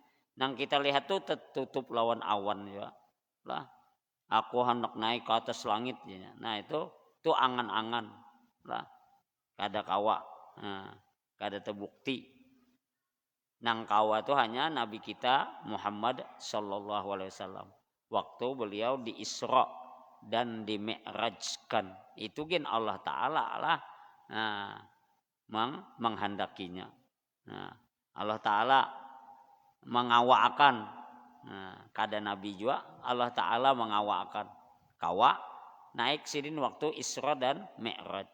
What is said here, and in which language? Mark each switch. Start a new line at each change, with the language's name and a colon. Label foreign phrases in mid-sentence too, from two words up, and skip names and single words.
Banjar: Nang kita lihat tuh tertutup lawan awan juga. Lah, aku hendak naik ke atas langit ya. Nah, itu tuh angan-angan. Lah, kada kawa. Nah, kada terbukti. Nang kawa itu hanya Nabi kita Muhammad
Arabic: صلى الله عليه وسلم.
Indonesian: Waktu beliau di Isra dan di Mi'rajkan. Itu kan Allah Ta'ala lah menghendakinya.
Banjar: Nah, Allah Ta'ala mengawakan. Nah, kada Nabi juga Allah Ta'ala mengawakan. Kawa naik sidin waktu Isra dan Mi'raj.